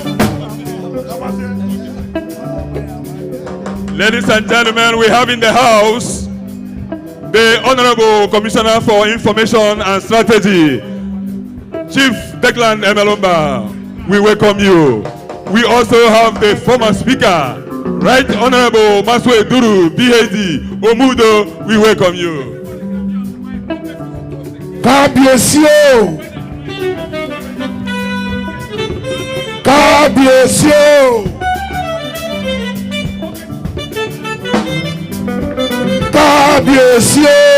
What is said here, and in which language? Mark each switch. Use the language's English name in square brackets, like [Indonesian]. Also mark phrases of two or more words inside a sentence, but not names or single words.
[English] Ladies and gentlemen, we have in the house the Honorable Commissioner for Information and Strategy, Chief Declan Emelomba. We welcome you. We also have the former Speaker, Right Honorable Maswe Duru, BAD, Omudo. We welcome you. God bless you. God bless you. God bless you.